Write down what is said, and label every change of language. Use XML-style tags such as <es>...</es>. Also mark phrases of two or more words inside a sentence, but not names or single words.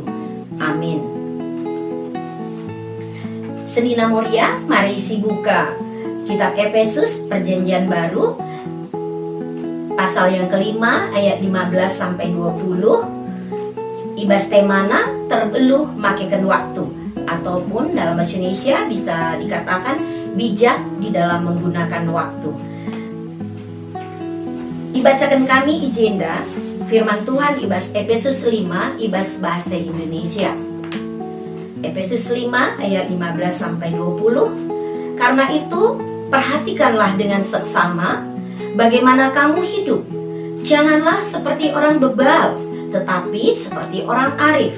<id>Amin. Senina Moria, mari isi buka Kitab Efesus Perjanjian Baru, pasal yang kelima ayat 15-20.</id> <btx>Ibas temana terbeluh makekan waktu,</btx> <id>ataupun dalam bahasa Indonesia bisa dikatakan bijak di dalam menggunakan waktu.</id> <btx>Dibacakan kami ijenda firman Tuhan ibas Efesus 5 ibas</btx> <id>bahasa Indonesia. Efesus 5 ayat 15-20. Karena itu perhatikanlah dengan seksama bagaimana kamu hidup. Janganlah seperti orang bebal, tetapi seperti orang arif.</id>